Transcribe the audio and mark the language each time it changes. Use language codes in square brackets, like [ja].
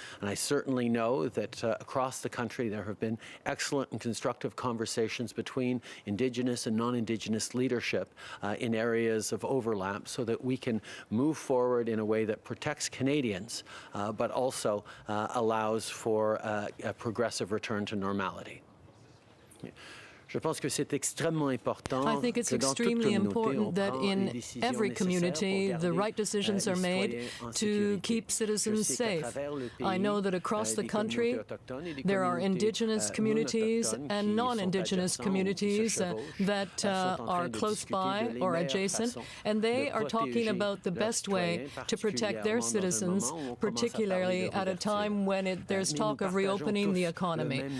[en] And I certainly know that across the country there have been excellent and constructive conversations conversations between Indigenous and non-Indigenous leadership in areas of overlap so that we can move forward in a way that protects Canadians, but also allows for a progressive return to normality. [fr] Je pense que c'est extrêmement important. [en] I think it's extremely important that in every community the right decisions are made to keep citizens safe. I know that across the country there are Indigenous communities and non-Indigenous communities that are close by or adjacent, and they are talking about the best way to protect their citizens, particularly at a time when there's talk of reopening the economy.